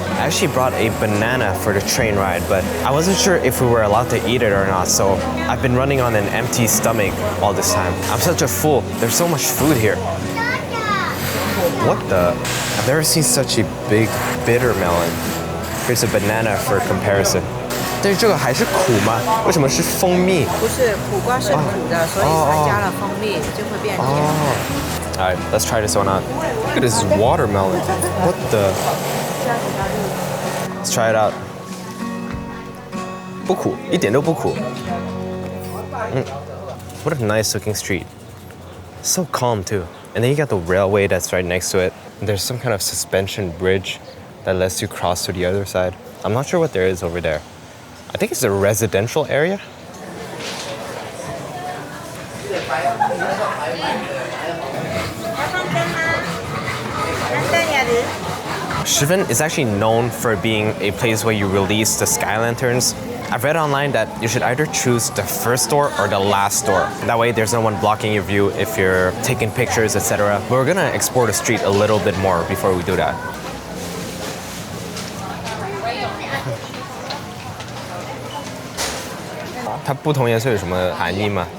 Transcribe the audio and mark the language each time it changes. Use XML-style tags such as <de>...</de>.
<en>I actually brought a banana for the train ride, but I wasn't sure if we were allowed to eat it or not, so I've been running on an empty stomach all this time. I'm such a fool. There's so much food here. What the? I've never seen such a big bitter melon. Here's a banana for comparison.</en> <zh>但是这个还是苦吗？为什么是蜂蜜？不是，苦瓜是苦的，所以才加了蜂蜜，就会变甜。</zh> <en>Alright, let's try this one out. Look at this watermelon. What the? Let's try it out.</en> <zh>不苦，一点都不苦。</zh> <en>What a nice looking street. So calm too. And then you got the railway that's right next to it. And there's some kind of suspension bridge that lets you cross to the other side. I'm not sure what there is over there. I think it's a residential area. Shifen is actually known for being a place where you release the sky lanterns. I've read online that you should either choose the first door or the last door. That way there's no one blocking your view if you're taking pictures, etc. But we're gonna explore the street a little bit more before we do that.</en> <zh>It 不同颜色有什么含义吗？</zh>